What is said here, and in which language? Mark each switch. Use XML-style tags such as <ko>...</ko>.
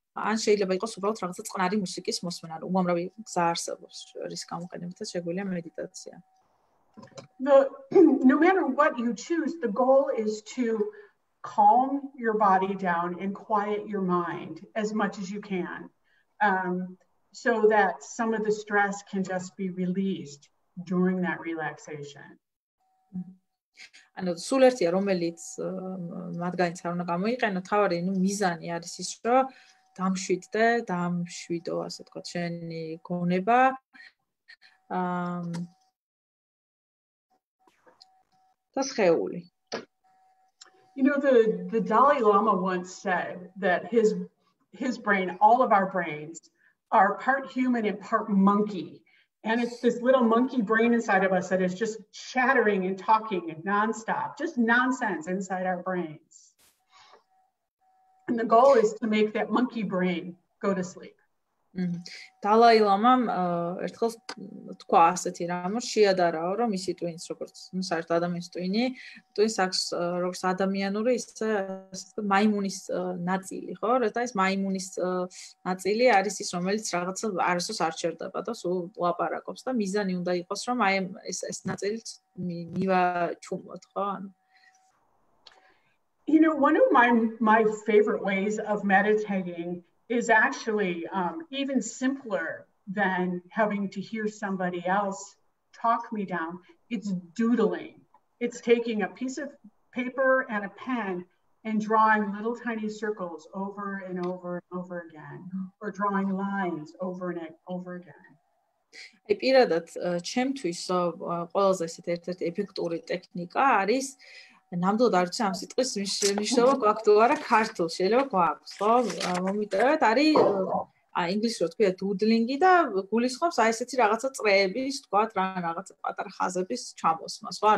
<ka>ან შეიძლება იყოს უბრალოდ რაღაცა წყნარი მუსიკის მოსმენა, უამრავი გზა არსებობს, რის გამოყენებითაც შეგვიძლია მედიტაცია.</ka> <en>No matter what you choose, the goal is to calm your body down and quiet your mind as much as you can, so that some of the stress can just be released during that relaxation.</en> <ka>ანუ სულ ერთია რომელიც მათგანიც არ უნდა გამოიყენო, თავარი ნუ მიზანი არის ის, რომ დამშვიდო, ასე ვთქვათ, შენი გონება. Das Heuli.</ka> <en>You know, the Dalai Lama once said that his brain, all of our brains, are part human and part monkey. And it's this little monkey brain inside of us that is just chattering and talking and nonstop, just nonsense inside our brains. And the goal is to make that monkey brain go to sleep.</en> <ka>Dalai Lama ერთხელ თქვა ასეთი რამ, შეადარაო, რომ ისი ტვინს, როგორც საერთოდ ადამიანის ტვინს აქვს როგორც ადამიანური, ისე მაიმუნის ნაწილი, ხო? და ეს მაიმუნის ნაწილი არის ის, რომელიც რაღაცა არასდროს არ ჩერდება და სულ ლაპარაკობს და მიზანი უნდა იყოს, რომ აი ეს ნაწილიც მივაჩუმოთ, ხო?</ka> <en>You know, one of my favorite ways of meditating is actually even simpler than having to hear somebody else talk me down. It's doodling. It's taking a piece of paper and a pen and drawing little tiny circles over and over and over again, or drawing lines over and over again.</en> <ka>აი პირადად ჩემთვის ყველაზე ერთ-ერთი ეფექტური ტექნიკა არის ნამდვილად არ ვიცი ამ სიტყვის მნიშვნელობა გვაქვს თუ არა ქართულში, შეიძლება გვაქვს, ხო? მომიტევეთ, არის ინგლისურად ქვია doodling-ი და გულისხმობს აი ესეთი რაღაცა წრეების, თქვათ, რაღაცა პატარა ხაზების ჩამოსმას, ხო?</ka>